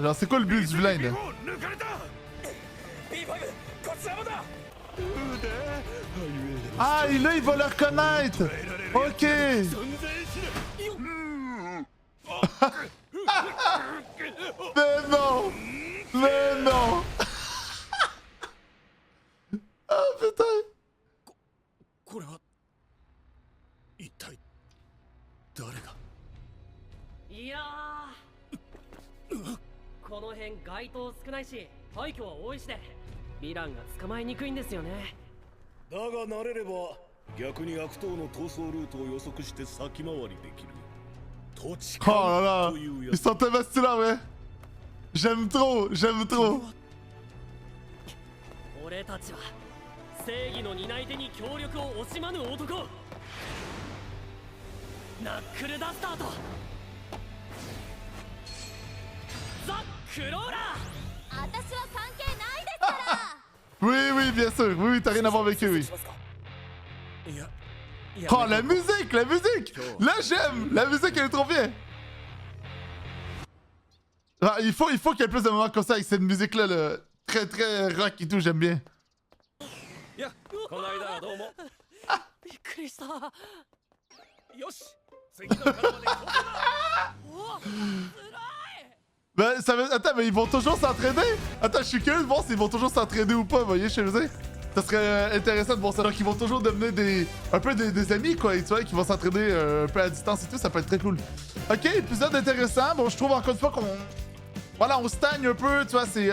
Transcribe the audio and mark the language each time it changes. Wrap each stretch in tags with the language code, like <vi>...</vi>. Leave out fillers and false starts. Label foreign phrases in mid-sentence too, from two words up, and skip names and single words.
<fr>Genre, c'est quoi le but du vilain, là? Ah, et là, il va le reconnaître! Ok! Mais non! Mais non! Ah, putain!</fr> <ja>これは一体誰が。いやーこの辺街灯少ないし廃墟は多いしでヴィランが捕まえにくいんですよね。だが慣れれば逆に悪党の逃走ルートを予測して先回りできる。土地</ja> <fr>Oh là là!</fr> <ja>というや</ja> <fr>Ils</fr> <ja>つ。</ja> <fr>sont tellement stylés, ouais! J'aime trop! J'aime trop!</fr> <ja>俺たちは正義の担い手に協力を惜しまぬ男ナックルダスターとザ・クローラー。私は関係ないですから</ja> <fr>Oui, oui, bien sûr! Oui, oui, t'as rien à voir avec eux, oui!</fr> <ja>いや。</ja> <fr>Oh, la musique! La musique! Là, j'aime! La musique, elle est trop bien! Ah, il faut qu'il y ait plus de moments comme ça avec cette musique-là, le très très rock et tout, j'aime bien.</fr> <ja>いや、この間はどうも。びっくりした。よし。次の体までここだ。</ja> <fr>Ben, ça veut... Attends, mais ils vont toujours s'entraîner? Attends, je suis curieux de voir s'ils vont toujours s'entraîner ou pas, vous voyez, je veux dire. Ça serait intéressant de voir ça. Donc, ils vont toujours devenir un peu des amis, quoi, et tu vois, qui vont s'entraîner un peu à distance et tout, ça peut être très cool. Ok, épisode intéressant. Bon, je trouve encore une fois qu'on... Voilà, on stagne un peu, tu vois, c'est...</fr>